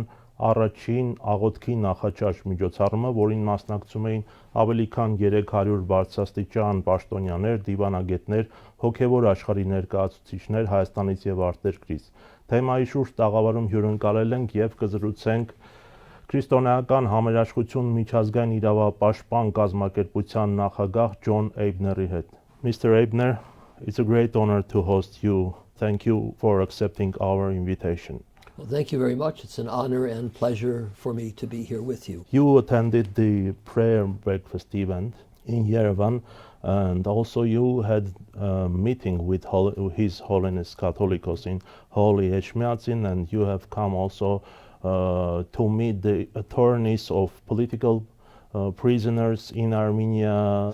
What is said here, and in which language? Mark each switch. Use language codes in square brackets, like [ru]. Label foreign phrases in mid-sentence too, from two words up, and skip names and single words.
[hy] առաջին աղոթքի նախաճաշ միջոցառումը, որին մասնակցում էին ավելի քան 300 բարձրաստիճան պաշտոնյաներ, դիվանագետներ, հոգևոր աշխարհի ներկայացուցիչներ Հայաստանից եւ արտերկրից։ Թեմայի շուրջ տաղավարում հյուրընկալել ենք եւ կզրուցենք քրիստոնեական համերաշխություն միջազգային իրավապաշտպան կազմակերպության նախագահ Ջոն Eibner-ի հետ։ Mr. [en] Eibner, it's a great honor to host you. Thank you for accepting our invitation. Well, thank you very much. It's an honor and pleasure for me to be here with you. You attended the prayer breakfast event in Yerevan, and also you had a meeting with His Holiness Catholicos in Holy Eshmiadzin, and you have come also to meet the attorneys of political prisoners in Armenia.